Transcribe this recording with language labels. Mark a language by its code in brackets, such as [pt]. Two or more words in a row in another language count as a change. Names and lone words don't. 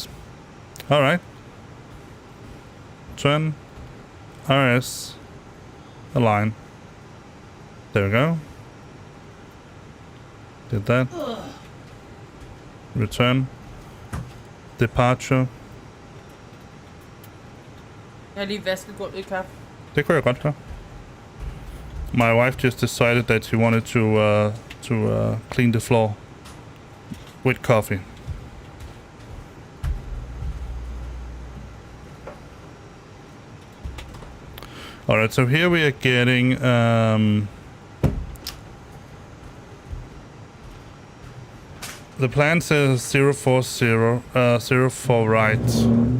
[en] All right. Turn, RS, align. There we go. Did that. Ugh. Return. Departure. [da] Jeg har lige vasket gulvet i kaffe. Det kunne jeg godt gøre. [en] My wife just decided that she wanted to clean the floor with coffee. Alright, so here we are getting the plan says 040, 04 right.